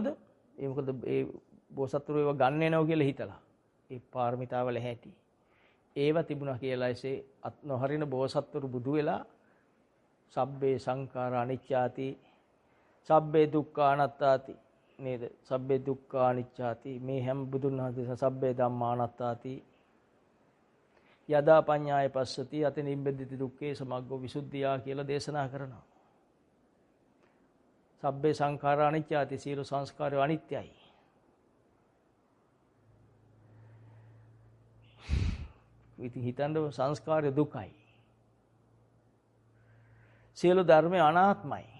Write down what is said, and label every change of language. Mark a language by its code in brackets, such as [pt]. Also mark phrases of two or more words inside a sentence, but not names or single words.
[si] ඒ මොකද ඒ බෝසත්තුරු ඒව ගන්න එනවා කියලා හිතලා. ඒ පාරමිතාවල හැටි. ඒව තිබුණා කියලා එසේ අත් නොහරින බෝසත්තුරු බුදු වෙලා [pi] සබ්බේ සංඛාර අනිච්චාති සබ්බේ දුක්ඛ අනාත්තාති [si] නේද? [pi] සබ්බේ දුක්ඛ අනිච්චාති [si] මේ හැම බුදුන් වහන්සේ [pi] සබ්බේ ධම්මා අනාත්තාති යදා පඤ්ඤාය පස්සති අත නිබ්බෙද්දති දුක්ඛේ සමග්ගෝ විසුද්ධියා [si] කියලා දේශනා කරනවා. [pi] සබ්බේ සංඛාර අනිච්චාති [si] සියලු සංස්කාරය අනිත්‍යයි. ඉතින් හිතන්න සංස්කාරය දුකයි. සියලු ධර්මය අනාත්මයි.